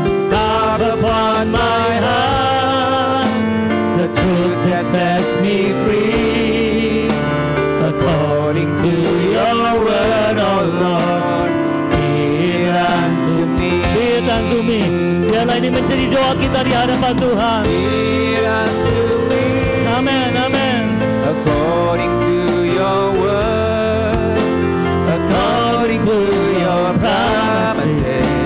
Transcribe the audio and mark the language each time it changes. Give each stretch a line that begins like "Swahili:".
English: Carve upon my heart the truth that sets me free. According to your word, oh Lord, be it unto me, be it unto me.
Indonesian: Biarlah ini menjadi doa kita di hadapan Tuhan.
English: Be it unto me. Amin, amin. According to your word, according to your promises,